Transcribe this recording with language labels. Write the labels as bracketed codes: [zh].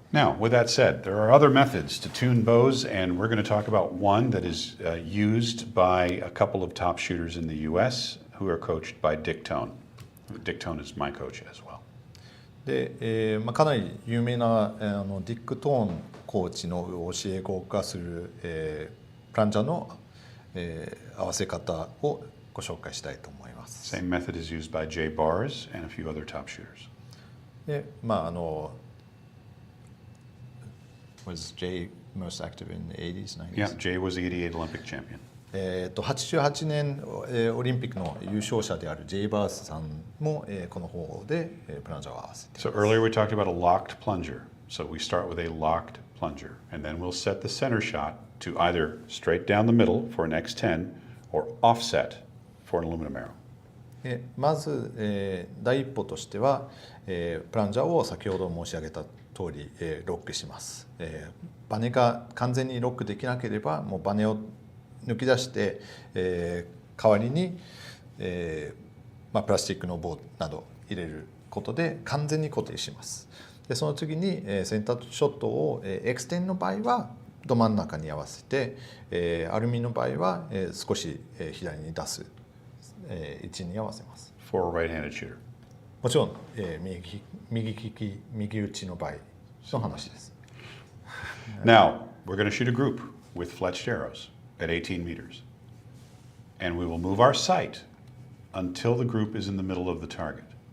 [en] Now, with that said, there are other methods to tune bows, and we're going to talk about one that is used by a couple of top shooters in the U.S. who are coached by Dick Tone. Dick Tone is my coach as well. [ja] で、かなり有名なディック・トーンコーチの教え子がする、プランジャーの、合わせ方をご紹介したいと思います。 [en] Same method is used by Jay Bars and a few other top shooters. で、Was Jay most active in the 80s, 90s? Yeah, Jay was the 88 Olympic champion. [ja] 88年オリンピックの優勝者であるジェイ・バースさんもこの方法でプランジャーを合わせています。 [en] So earlier we talked about a locked plunger. So we start with a locked plunger, and then we'll set the center shot to either straight down the middle for an X10 or offset for an aluminum arrow. [ja] まず、第一歩としては、プランジャーを先ほど申し上げた通り、ロックします。バネが完全にロックできなければもうバネを抜き出して、代わりに、プラスチックの棒など入れることで完全に固定します。でその次に、センターショットを、X10 の場合はど真ん中に合わせて、アルミの場合は、少し、左に出す、位置に合わせます。 [en] For a right-handed shooter. [ja] もちろん、右利き右打ちの場合の話です。 [en] Now, we're going to shoot a group with fletched arrows at 18 meters. And we will move our sight until the group is in the middle of the target.